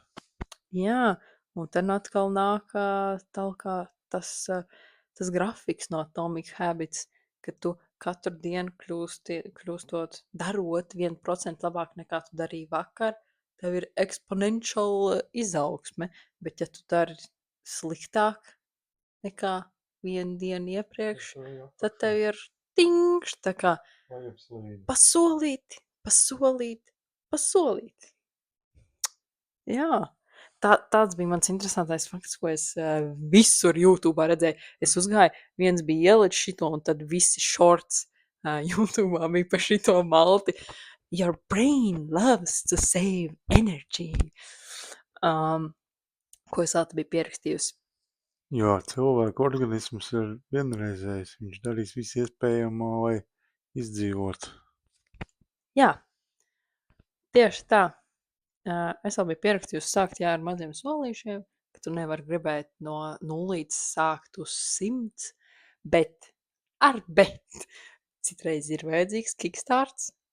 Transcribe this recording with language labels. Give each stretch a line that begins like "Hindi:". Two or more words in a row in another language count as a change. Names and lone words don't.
Latvian: Jā, un tad atkal nāk talkā tas grafiks no Atomic Habits, ka tu katru dienu kļūstot, darot 1% labāk nekā tu darīji vakar, tev ir exponential izaugsme, bet ja tu dari sliktāk nekā vienu dienu iepriekš, tad tev ir tingš, tā kā pasolīt. Jā, tāds bija mans interesantais fakts, ko es visur YouTube'ā redzēju. Es uzgāju, viens bija ielicis šito, un tad visi shorts YouTube'ā bija pa šito malti.
English: Your brain loves to save energy.
Latvian: Ko es vēl te biju pierakstījusi. Jo cilvēku organisms ir vienreizējs. Viņš darīs visu iespējamo, lai izdzīvotu. Jā, tieši tā. Es vēl biju pierakstījusi sākt ar maziem solīšiem, ka tu nevari gribēt no nulītes sākt uz 100, bet citreiz ir vajadzīgs kickstarts.